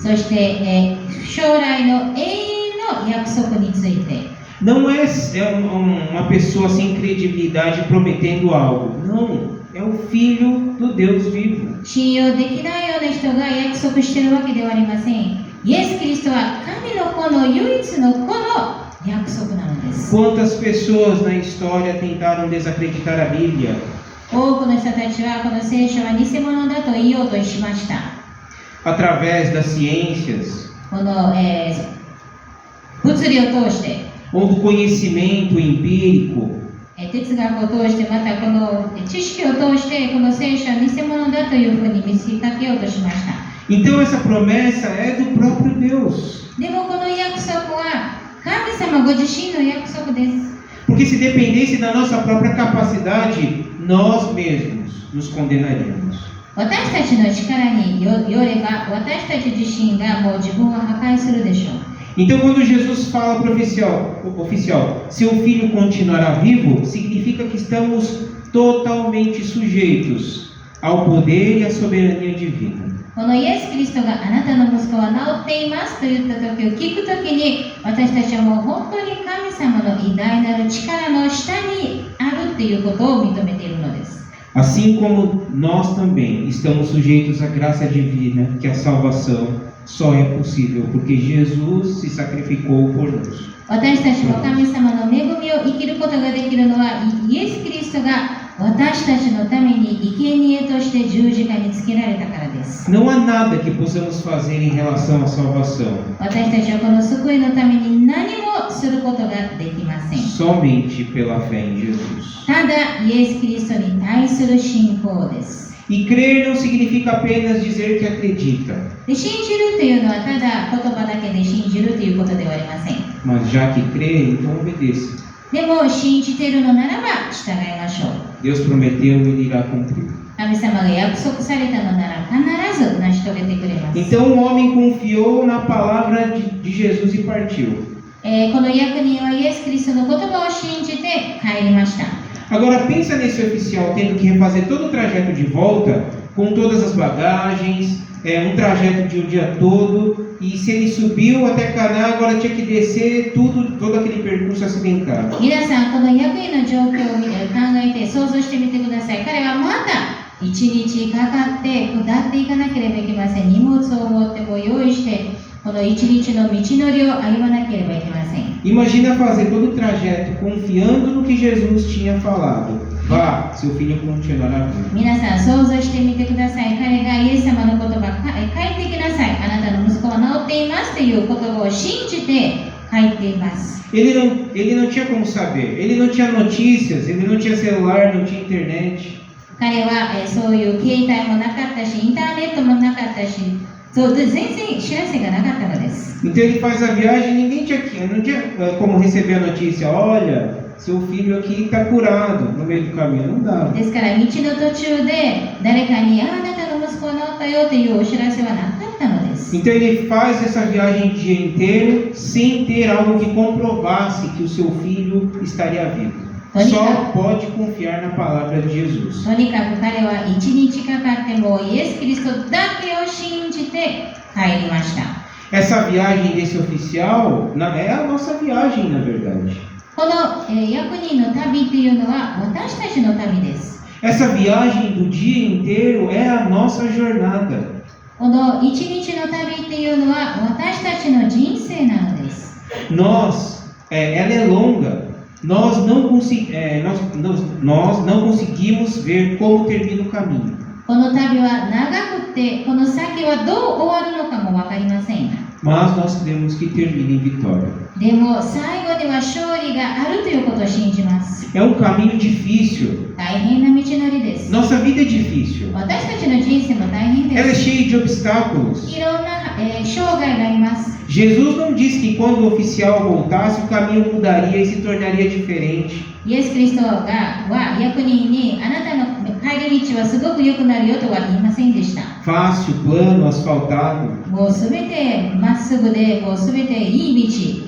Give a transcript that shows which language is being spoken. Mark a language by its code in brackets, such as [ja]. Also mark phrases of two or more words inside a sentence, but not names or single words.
[ja] そして、将来の永遠の約束について。 [pt] Não é uma pessoa sem credibilidade prometendo algo. Não, é o Filho do Deus vivo. [ja] 信用できないような人が約束しているわけではありません。イエス・キリストは神の子の唯一の子の約束なのです。 [pt] Quantas pessoas na história tentaram desacreditar a Bíblia? [ja] 多くの人たちはこの聖書は偽物だと言おうとしました。 [pt] Através das ciências, [ja] この、物理を通して、 [pt] ou do conhecimento empírico, [ja] 哲学を通して、またこの知識を通してこの聖書は偽物だというふうに見せかけようとしました。 [pt] então essa promessa é do próprio Deus. [ja] でもこの約束は神様ご自身の約束です。 [pt] Porque se dependesse da nossa própria capacidade, nós mesmos nos condenaríamos. [ja] 私たちの力によれば、私たち自身がもう自分を破壊するでしょう。 [pt] Então, quando Jesus fala para o oficial, seu filho continuará vivo, significa que estamos totalmente sujeitos ao poder e à soberania divina. [ja] このイエス・キリストがあなたの息子は治っていますと言った時を聞くときに、私たちはもう本当に神様の偉大なる力の下にあるということを認めているのです。 [pt] Assim como nós também estamos sujeitos à graça divina, que a salvação só é possível porque Jesus se sacrificou por nós. [ja] 私たちも神様の恵みを生きることができるのは、イエス・キリストが私たちのために生贄として十字架につけられたからです。 [pt] Não há nada que possamos fazer em relação à salvação. [ja] 私たちはこの救いのために何もすることができません。 [pt] Somente pela fé em Jesus. [ja] ただ、イエス・キリストに対する信仰です。 [pt] E crer não significa apenas dizer que acredita. [ja] で、信じるというのはただ言葉だけで信じるということではありません。 [pt] Mas já que crê, então obedeça. [ja] でも信じているのならば従いましょう。 [pt] Deus prometeu, Ele irá cumprir. [ja] 神様が約束されたのなら必ず成し遂げてくれます。 [pt] Então o homem confiou na palavra de Jesus e partiu. [ja] この役人はイエス・キリストの言葉を信じて帰りました。 [pt] Agora pensa nesse oficial tendo que refazer todo o trajeto de volta, com todas as bagagens, um trajeto de um dia todo, e se ele subiu até Caná, agora tinha que descer todo aquele percurso acidentado. [ja] 皆さん、この役員の状況を考えて想像してみてください。彼はまた1日かかって下っていかなければいけません。荷物を持って用意して、この1日の道のりを歩まなければいけません。 [pt] Imagina fazer todo o trajeto confiando no que Jesus tinha falado. Vá, seu filho continuará vivo. [ja] 皆さん想像してみてください。彼がイエス様の言葉、帰ってきなさい。あなたの息子は治っていますという言葉を信じて帰っています。 [pt] Ele não tinha como saber. Ele não tinha notícias, ele não tinha celular, não tinha internet. [ja] 彼はそういう携帯もなかったし、インターネットもなかったし、全然知らせがなかったのです。 [pt] Então ele faz a viagem e ninguém não tinha como receber a notícia. Olha, seu filho aqui está curado no meio do caminho. Não dá. [ja] ですから道の途中で誰かにあなたの息子は治ったよというお知らせはなかったのです。 [pt] Então ele faz essa viagem o dia inteiro sem ter algo que comprovasse que o seu filho estaria vivo. Só pode confiar na palavra de Jesus. [ja] とにかく彼は1日かかってもイエス・キリストだけを信じて帰りました。 [pt] Essa viagem desse oficial é a nossa viagem, na verdade. [ja] この役人の旅というのは私たちの旅です。 [pt] Essa viagem do dia inteiro é a nossa jornada. [ja] この1日の旅っていうのは私たちの人生なのです。 [pt] Ela é longa. Nós não conseguimos ver como termina o caminho. [ja] この旅は長くて、この先はどう終わるのかも分かりません。 [pt] Mas nós queremos que termine em vitória. [ja] でも最後には勝利があるということを信じます。 [pt] É um caminho difícil. [ja] 大変な道のりです。 [pt] Nossa vida é difícil. [ja] 私たちの人生も大変 [pt] Ela [ja] で [pt] é [ja] す。 [pt] cheia de obstáculos. [ja] いろんな、障害があります。 [pt] Jesus não disse que quando o oficial voltasse, o caminho mudaria e se tornaria diferente. [ja] イエス・キリストは役人にあなたの帰り道はすごく良くなるよとは言いませんでした。 [pt] Fácil, plano, asfaltado. [ja] もうすべてまっすぐで、もうすべていい道。